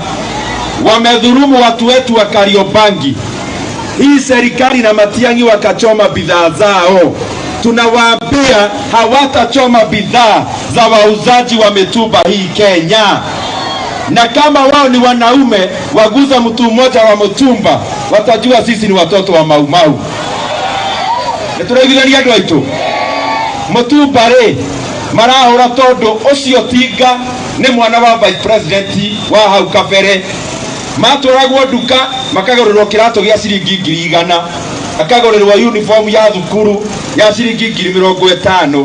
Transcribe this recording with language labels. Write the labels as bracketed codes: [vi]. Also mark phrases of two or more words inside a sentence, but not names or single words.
[sw] Wamedhulumu watu wetu wa Kariobangi, hii serikali na Matiang'i wakachoma bidhaa zao. Tunawaambia hawatachoma bidhaa za wauzaji wa mitumba hii Kenya, na kama wao ni wanaume waguza mtu mmoja wa mtumba, watajua sisi ni watoto wa maumau. [ki] Turaigithania andu aitu mutumba ri marahura tondu ucio tinga ni mwana wa [en] vice president [ki] wa hau kabere. Matwaragwo nduka makagũrĩrwo kĩratũ gĩa ciringi 100, akagũrĩrwo uniform ya thukuru ya ciringi 50,000.